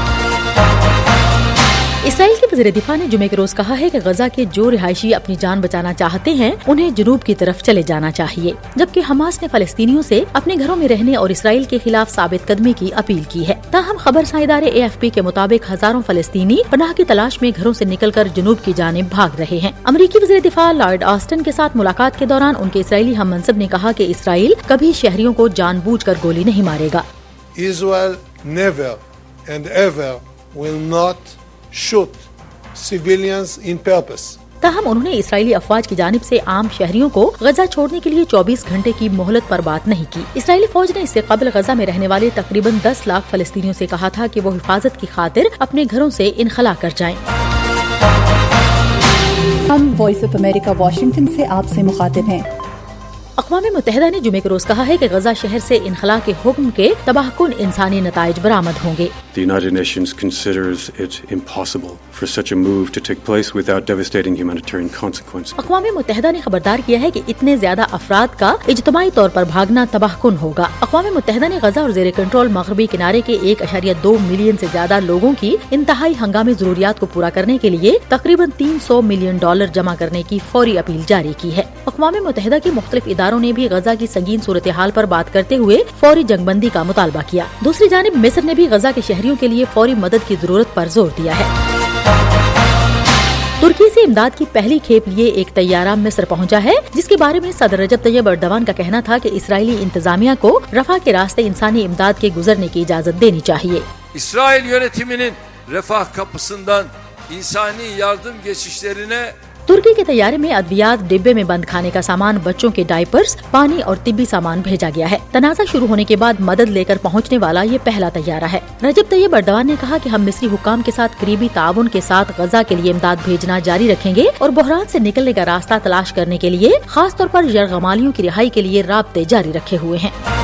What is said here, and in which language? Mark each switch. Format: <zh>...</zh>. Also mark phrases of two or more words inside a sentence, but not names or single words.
<ur>اسرائیل کے وزیر دفاع نے جمعے کے روز کہا ہے کہ غزہ کے جو رہائشی اپنی جان بچانا چاہتے ہیں انہیں جنوب کی طرف چلے جانا چاہیے، جبکہ حماس نے فلسطینیوں سے اپنے گھروں میں رہنے اور اسرائیل کے خلاف ثابت قدمی کی اپیل کی ہے۔ تاہم خبر رساں ادارے AFP کے مطابق ہزاروں فلسطینی پناہ کی تلاش میں گھروں سے نکل کر جنوب کی جانب بھاگ رہے ہیں۔ امریکی وزیر دفاع لارڈ آسٹن کے ساتھ ملاقات کے دوران ان کے اسرائیلی ہم منصب نے کہا کہ اسرائیل کبھی شہریوں کو جان بوجھ کر گولی نہیں مارے گا۔</ur> <en>Israel never and ever will not shoot civilians in purpose.</en> <ur>تاہم انہوں نے اسرائیلی افواج کی جانب سے عام شہریوں کو غزہ چھوڑنے کے لیے 24 گھنٹے کی مہلت پر بات نہیں کی۔ اسرائیلی فوج نے اس سے قبل غزہ میں رہنے والے تقریباً 10 لاکھ فلسطینیوں سے کہا تھا کہ وہ حفاظت کی خاطر اپنے گھروں سے انخلا کر جائیں۔ ہم وائس آف امریکہ واشنگٹن سے آپ سے مخاطب ہیں۔ اقوام متحدہ نے جمعے کے روز کہا ہے کہ غزہ شہر سے انخلا کے حکم کے تباہ کن انسانی نتائج برآمد ہوں گے۔</ur> <en>The United Nations considers it impossible for such a move to take place without devastating humanitarian consequences.</en> <ur>اقوام متحدہ نے خبردار کیا ہے کہ اتنے زیادہ افراد کا اجتماعی طور پر بھاگنا تباہ کن ہوگا۔ اقوام متحدہ نے غزہ اور زیر کنٹرول مغربی کنارے کے 1.2 ملین سے زیادہ لوگوں کی انتہائی ہنگامی ضروریات کو پورا کرنے کے لیے تقریباً $300 ملین جمع کرنے کی فوری اپیل جاری کی ہے۔ اقوام متحدہ کے مختلف اداروں نے بھی غزہ کی سنگین صورتحال پر بات کرتے ہوئے فوری جنگ بندی کا مطالبہ کیا۔ دوسری جانب مصر نے بھی غزہ کے شہریوں کے لیے فوری مدد کی ضرورت پر زور دیا ہے۔ ترکی سے امداد کی پہلی کھیپ لیے ایک طیارہ مصر پہنچا ہے، جس کے بارے میں صدر رجب طیب ایردوان کا کہنا تھا کہ اسرائیلی انتظامیہ کو رفح کے راستے انسانی امداد کے گزرنے کی اجازت دینی چاہیے۔</ur> <tr>İsrail yönetiminin refah kapısından insani yardım geçişlerine</tr> <ur>ترکی کے طیارے میں ادویات، ڈبے میں بند کھانے کا سامان، بچوں کے ڈائپرز، پانی اور طبی سامان بھیجا گیا ہے۔ تنازع شروع ہونے کے بعد مدد لے کر پہنچنے والا یہ پہلا طیارہ ہے۔ رجب طیب ایردوان نے کہا کہ ہم مصری حکام کے ساتھ قریبی تعاون کے ساتھ غزہ کے لیے امداد بھیجنا جاری رکھیں گے اور بحران سے نکلنے کا راستہ تلاش کرنے کے لیے خاص طور پر یرغمالیوں کی رہائی کے لیے رابطے جاری رکھے ہوئے ہیں۔</ur>